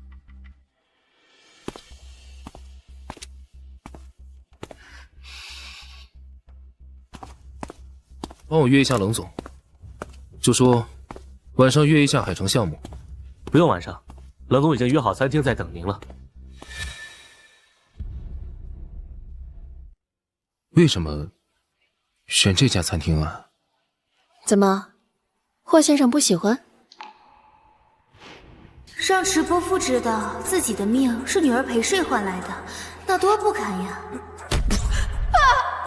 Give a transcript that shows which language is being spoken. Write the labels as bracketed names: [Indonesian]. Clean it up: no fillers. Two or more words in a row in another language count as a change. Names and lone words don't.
[Chinese] 幫我約一下冷總，就說晚上約一下海城項目。不用晚上，冷總已經約好餐廳在等您了。為什麼選這家餐廳啊？怎麼，霍先生不喜歡？讓池伯父知道自己的命是女兒陪睡換來的，那多不堪呀！